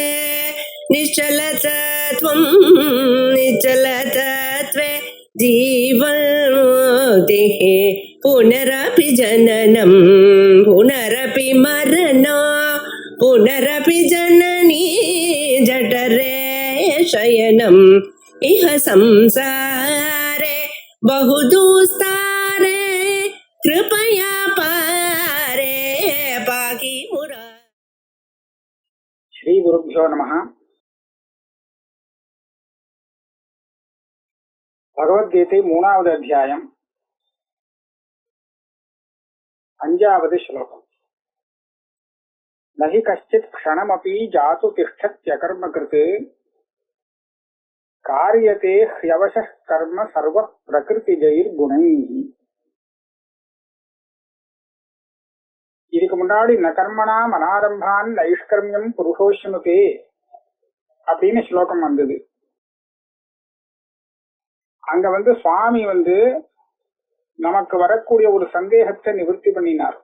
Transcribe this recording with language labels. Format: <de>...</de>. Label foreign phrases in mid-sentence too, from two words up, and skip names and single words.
<sa>निश्चलतत्वं निश्चलतत्वे जीवन्मुक्तिः पुनरपि जननं पुनरपि मरणं पुनरपि जननी जठरे शयनम् इह संसारे बहुदुस्तारे कृपया पारे पाहि मुरा। श्री गुरुभ्यो नमः।</sa> <ta>भगवद्गीதை 3வது அத்தியாயம் 5வது श्लोकம்।</ta> <sa>नहि कश्चित् क्षणमपि जातु तिष्ठत्यकर्मकृत् कार्यते ह्यवशः कर्म सर्व प्रकृतिजैर्गुणैः।</sa> <ta>இதுக்கு முன்னாடி</ta> <sa>न कर्मणाम् अनारम्भान् नैष्कर्म्यम् पुरुषोऽश्नुते</sa> <ta>அப்படின்னு ஸ்லோகம் வந்தது. அங்க சுவாமி நமக்கு வரக்கூடிய ஒரு சந்தேகத்தை நிவர்த்தி பண்ணினார்.</ta>